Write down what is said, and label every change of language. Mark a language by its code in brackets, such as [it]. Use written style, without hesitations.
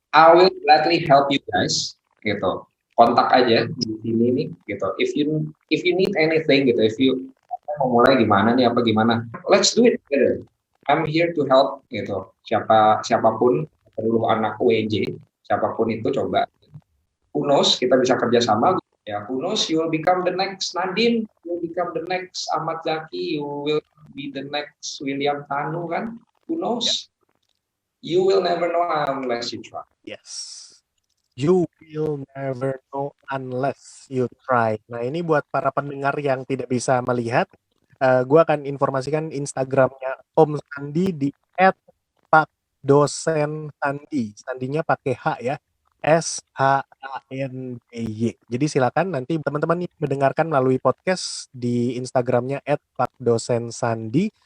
[en] I will gladly help you guys, gitu. [id] Kontak aja di sini nih, [en] gitu. If you need anything, gitu, if you [id] mau mulai gimana nih, apa gimana, [en] let's do it together. I'm here to help, gitu. [id] Siapapun, perlu anak UEJ, siapapun itu coba. [en] Who knows, [id] kita bisa kerjasama. [en] Ya, who knows, you will become the next Nadine, you will become the next Ahmad Zaki, you will be the next William Tanu kan? Who knows? You will never know unless you try. Yes. You will never know unless you try. [id] Nah, ini buat para pendengar yang tidak bisa melihat, gue akan informasikan Instagramnya Om Sandi di @pakdosen_sandi. Sandinya pakai H ya. SHANDY. Jadi silakan nanti teman-teman mendengarkan melalui podcast di Instagramnya @pakdosensandi.